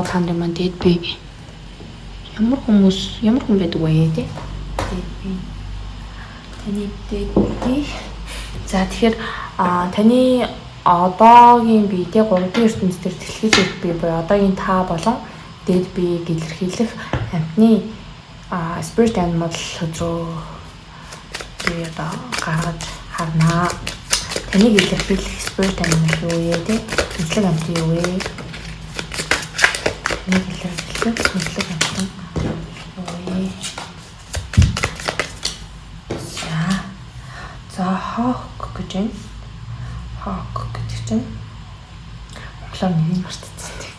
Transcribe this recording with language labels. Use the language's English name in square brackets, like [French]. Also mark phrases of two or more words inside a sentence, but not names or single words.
[Mongolian] Та нарын маань дээд бие ямар хүн байдаг вэ те? Дээд бие. Таны дээд бие. За тэгэхээр таны одоогийн бие те 3-р ертөнцийн дээр дэлхийд дээд бие буюу одоогийн та болон дээд биеийг илэрхийлэх амьтны [English] spirit animal [Mongolian] хөдрөө би одоо гаргаж харнаа. Таныг илэрхийлэх [English] spirit animal [Mongolian] юу вэ те? Хүнслэг амьтан юу вэ? Таныг илэрхийлэх хүнслэг амьтан юу вэ? За hawk гэж байна. Hawk гэдэг чинь монголоор нэг мартчихсан тийм.